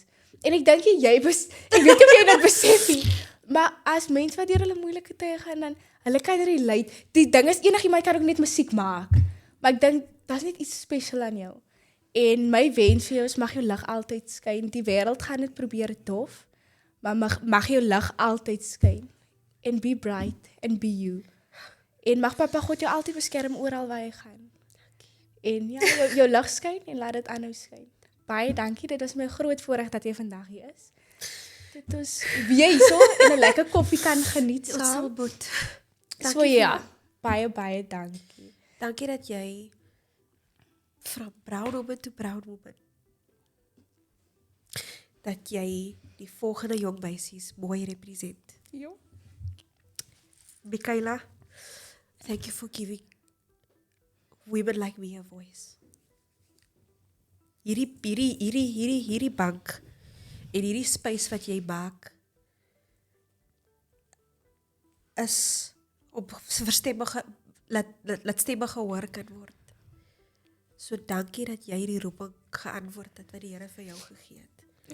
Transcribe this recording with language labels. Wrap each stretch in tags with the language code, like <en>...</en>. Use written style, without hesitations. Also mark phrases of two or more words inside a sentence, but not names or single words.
<af>En ek dink ek weet nie of jy dit besef nie, maar as mense wat deur hulle moeilike tye gaan, dan hulle kan relate. Die ding is, enigiemand kan ook net musiek maak. Maar ek dink, daar's net iets spesiaal aan jou. En my wens vir jou is, mag jou lig altyd skyn. Die wêreld gaan dit probeer dof, maar mag jou lig altyd skyn.</af> <en>En be bright and be you.</en> <af>En mag Papa God jou altyd beskerm oral waar jy gaan. En ja, jou lig skyn en laat dit aanhou skyn. Baie dankie, dit is my groot voorreg dat jy vandag hier is. Dit is wie so en 'n lekker koffie kan geniet saam. So ja, baie dankie. Dankie dat jy</af> <en>from proud woman to proud woman.</en> <af>Dat jy die volgende jong meisies mooi represent. Jo.</af> <en>Michaela, thank you for giving women like me a voice.</en> <af>Hierdie bank en hierdie space wat jy maak is op verstemmige laat stemme gehoor kan word. So dankie dat jy die roeping geantwoord het wat die Here vir jou gegee het.</af>